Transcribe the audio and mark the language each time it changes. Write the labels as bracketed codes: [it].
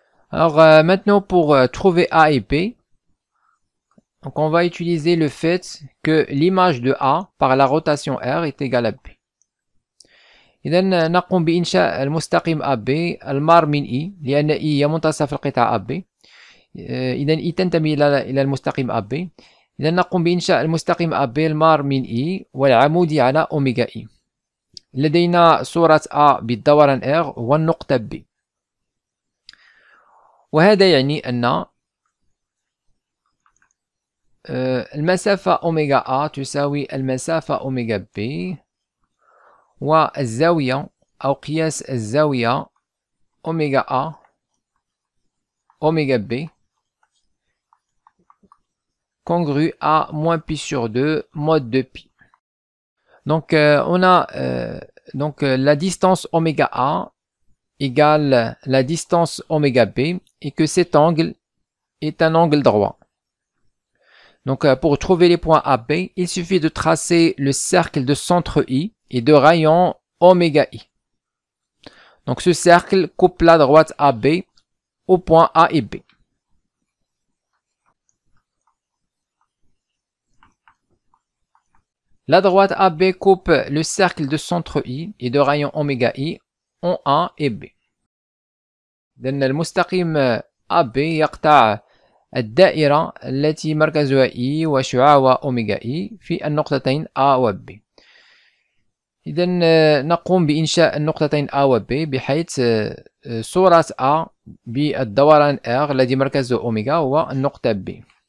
[fr] Alors, maintenant, pour trouver A et B, donc on va utiliser le fait que l'image de A par la rotation R est égale à B. [ar] إذا نقوم بإنشاء المستقيم AB المار من E لأن E هي منتصف القطاع AB. إذا E تنتمي إلى المستقيم AB. إذا نقوم بإنشاء المستقيم AB المار من E والعمودي على أوميغا E. لدينا صورة A بالدوران R والنقطة B. وهذا يعني أن المسافة أوميغا A تساوي المسافة أوميغا B والزاوية أو قياس الزاوية أوميغا A أوميغا B [fr] congru à moins pi sur 2 mode de pi. Donc on a la distance oméga A égale la distance oméga B et que cet angle est un angle droit. Donc pour trouver les points AB, il suffit de tracer le cercle de centre I et de rayon oméga I. Donc ce cercle coupe la droite AB aux points A et B. La droite AB coupe le cercle de centre I et de rayon oméga I en A et B. [ar] لأن المستقيم AB يقطع الدائرة التي مركزها E وشعاعها أوميغا E في النقطتين A و B. إذا نقوم بإنشاء النقطتين A و B بحيث صورة A بالدوران R الذي مركزه أوميغا والنقطة B.